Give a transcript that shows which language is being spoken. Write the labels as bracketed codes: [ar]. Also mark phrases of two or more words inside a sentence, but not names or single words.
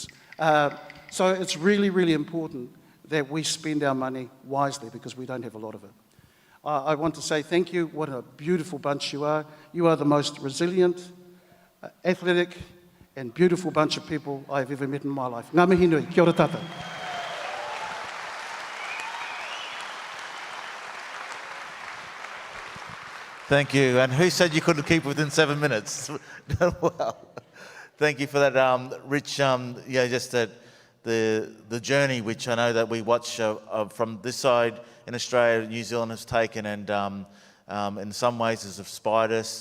[en] So it's really, really important that we spend our money wisely because we don't have a lot of it. I want to say thank you. What a beautiful bunch you are. You are the most resilient, athletic, and beautiful bunch of people I've ever met in my life. [mi] Ngā mihi nui, kia ora tātou. [en] Thank you. And who said you couldn't keep within 7 minutes? Well, thank you for that rich, just the journey which I know that we watch from this side in Australia, New Zealand has taken, and in some ways has inspired us.